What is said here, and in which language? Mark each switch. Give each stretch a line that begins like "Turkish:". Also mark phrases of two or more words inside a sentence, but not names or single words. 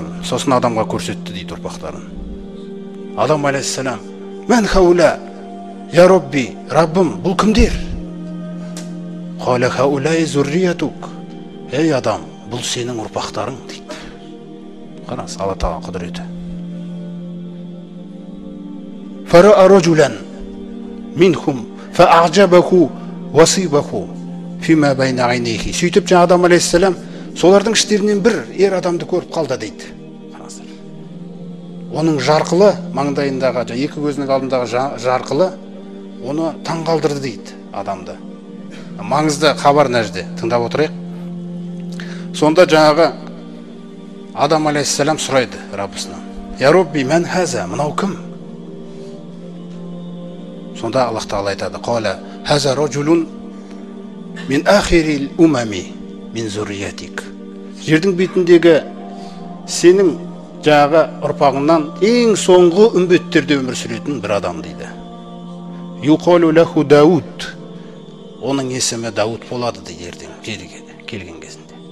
Kazakh: Сосын адамға көрсетті дейді ұрпақтарын. Адам алейхиссалам:
Arabic: "من هؤلاء يا رب,
Kazakh: Раббым, бұл кімдер?"
Arabic: قال هؤلاء ذريتك.
Kazakh: Ей адам, бұл сенің ұрпақтарың дейді. Қараңыз, Алла Тағала құдіреті.
Arabic: فرأى رجلا منهم فأعجبه وبيص ما بين عينيه.
Kazakh: Сөйтіп жаңа Адам алейхиссалам солардың іштерінен бір ер адамды көріп қалды дейді. Қараңыздар. Оның жарқылы, маңдайындағы, екі көзінің алдындағы жарқылы оны таңғалдырды дейді адамды. Маңызды хабар нәжде, тыңдап отырайық. Сонда жаңағы Адам алейхиссалам сұрайды Раббысынан:
Arabic: "يا رب من هذا,
Kazakh: мынау кім?" Сонда Аллах Тағала айтады:
Arabic: "قال هذا رجل من آخر الأمم من ذريتك."
Kazakh: Жердің бетіндегі сенің жаңағы ұрпағыңнан ең соңғы үмбеттерде өмір сүретін бір адам дейді.
Arabic: يقال له داود.
Kazakh: Оның есімі Дауд болады дейді ертең жерге келген кезінде.